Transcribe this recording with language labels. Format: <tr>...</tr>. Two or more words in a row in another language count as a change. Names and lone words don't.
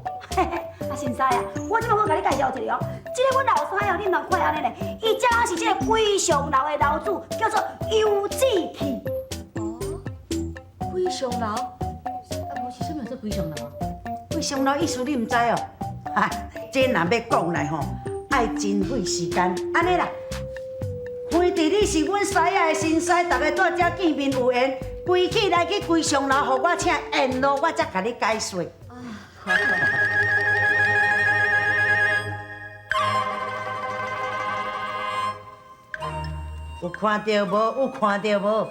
<nan>新师啊，我即摆我甲你介绍一个哦，这个阮老师哦，恁人看安尼呢，伊正是这个龟上楼的楼主，叫做游子器。龟上楼？无是啥物做龟上楼？龟上楼意思你唔知哦？这若要讲来吼，爱真费时间。安尼啦。兄弟，你是阮师仔的新师，大家在遮见面有缘，归起来去归上楼，互我请宴咯，我才甲你解说。好。有看到无？有看到无？</nan>